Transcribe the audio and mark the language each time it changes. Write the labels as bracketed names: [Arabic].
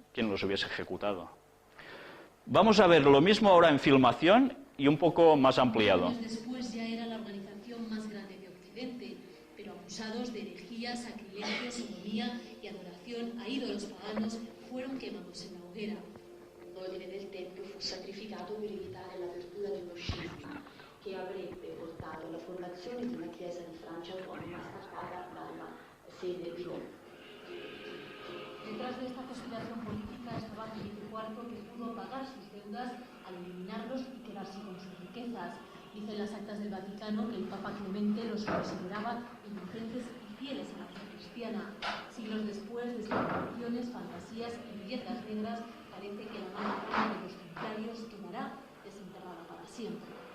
[Spanish] ¿Quién los hubiese ejecutado? Vamos a ver lo mismo ahora en filmación y un poco más ampliado. Años después ya era la organización más grande de Occidente, pero acusados de herejías, sacrilegio, sodomía y adoración a ídolos paganos, fueron quemados en la hoguera. [Italian] L'ordine del Tempio fu sacrificato per evitare l'apertura di uno scisma che avrebbe portato alla formazione di una chiesa di Francia autonoma staccata dalla sede di Roma. [Spanish] Detrás de esta conspiración política estaba Felipe IV, que pudo pagar sus deudas al eliminarlos y quedarse con sus riquezas. Dice en las actas del Vaticano que el Papa Clemente los consideraba inocentes y fieles a la fe cristiana. Siglos después de especulaciones, fantasías y bellezas negras, parece que la mala fama de los templarios quedará desenterrada para siempre.